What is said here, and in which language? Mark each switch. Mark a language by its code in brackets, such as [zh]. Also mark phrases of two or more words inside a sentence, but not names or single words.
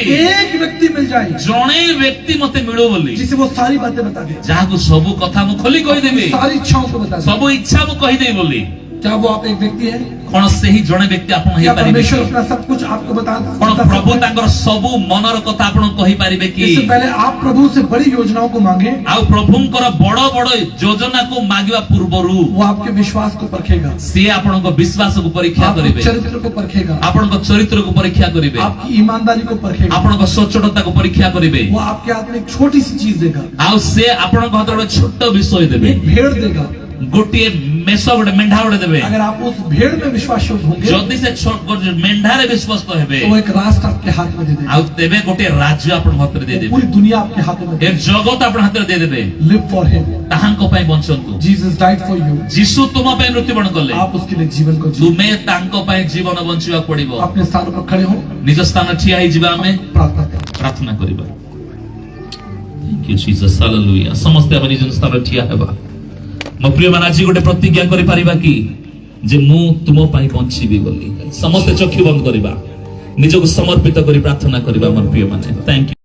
[hi] एक व्यक्ति मिल जाए [or] ଜଣେ ବ୍ୟକ୍ତି ମତେ ମିଳୁ ବୋଲି, [hi] जिसे वो सारी बातें बता दे, [or] ଯାହାକୁ ସବୁ କଥା ମୁଁ ଖୋଲି କହିଦେବି, [hi] सारी इच्छाओं को बता दे। [or] ସବୁ ଇଚ୍ଛା ମୁଁ କହିଦେବି ବୋଲି। [hi] क्या वो आप एक व्यक्ति है? [or] କଣ ସେହି ଜଣେ ବ୍ୟକ୍ତି ଆପଣ [hi] क्या [or] ହେଇପାରିବେ? [hi] परमेश्वर अपना सब कुछ आपको [or] କଣ [hi] बता [or] ପ୍ରଭୁ [hi] सकता है? [or] ତାଙ୍କର ସବୁ ମନର କଥା ଆପଣଙ୍କୁ କହିପାରିବେ କି? [hi] इससे पहले आप प्रभु से बड़ी योजनाओं को मांगे, [or] ଆଉ ପ୍ରଭୁଙ୍କର ବଡ ବଡ ଯୋଜନାକୁ ମାଗିବା ପୂର୍ବରୁ [hi] वो आपके विश्वास को परखेगा, [or] ସିଏ ଆପଣଙ୍କ ବିଶ୍ୱାସକୁ ପରୀକ୍ଷା [hi] आपके [or] କରିବେ, [hi] चरित्र को परखेगा, [or] ଆପଣଙ୍କ ଚରିତ୍ରକୁ ପରୀକ୍ଷା କରିବେ, [hi] आपकी ईमानदारी को परखेगा। [or] ଆପଣଙ୍କ ସଚ୍ଚୋଟତାକୁ परीକ୍ଷା କରିବେ, [hi] वो आपके हाथ में एक छोटी सी चीज देगा, [or] ଆଉ ସେ ଆପଣଙ୍କ ହାତରେ ଗୋଟେ ଛୋଟ ବିଷୟ ଦେବେ, [hi] एक भेड़ देगा। [or] ଗୋଟିଏ ମେଷ ଗୋଟେ ମେଣ୍ଢା ଗୋଟେ ଦେବେ। [hi] अगर आप उस भेड़ में विश्वास होंगे, [or] ଯଦି ସେ ମେଣ୍ଢାରେ ବିଶ୍ଵସ୍ତ ହେବେ, [hi] तो वो एक राष्ट्र आपके हाथ में दे देगा, [or] ଆଉ ତେବେ ଗୋଟେ ରାଜ୍ୟ ଆପଣଙ୍କ ହାତରେ ଦେଇଦେବେ, [hi] पूरी दुनिया आपके हाथ में दे [or] ଏ ଜଗତ ଆପଣଙ୍କ ହାତରେ ଦେଇଦେବେ। [en] Live for him. [or] ତାହାଙ୍କ ପାଇଁ ବଞ୍ଚନ୍ତୁ। [en] Jesus died for you, [or] ଯୀଶୁ ତୁମ ପାଇଁ ମୃତ୍ୟୁବରଣ କଲେ, [hi] आप उसके लिए जीवन को जियो। [or] ତୁମେ ତାଙ୍କ ପାଇଁ ଜୀବନ ବଞ୍ଚିବାକୁ ପଡିବ। [hi] अपने स्थान पर खड़े हो, [or] ନିଜ ସ୍ଥାନ ଠିଆ ହେଇଯିବା, ଆମେ [hi] प्रार्थना करें। [or] ପ୍ରାର୍ଥନା କରିବା। [en] Thank you, Jesus. [or] Hallelujah. ସମସ୍ତେ ଆମେ ନିଜ ସ୍ଥାନରେ ଠିଆ ହେବା। ମୋ ପ୍ରିୟ ମାନେ ଆଜି ଗୋଟେ ପ୍ରତିଜ୍ଞା କରିପାରିବା କି ଯେ ମୁଁ ତୁମ ପାଇଁ ବଞ୍ଚିବି ବୋଲି? ସମସ୍ତେ ଚକ୍ଷୁ ବନ୍ଦ କରିବା, ନିଜକୁ ସମର୍ପିତ କରି ପ୍ରାର୍ଥନା କରିବା। ମୋ ପ୍ରିୟ ମାନେ, [en] thank you.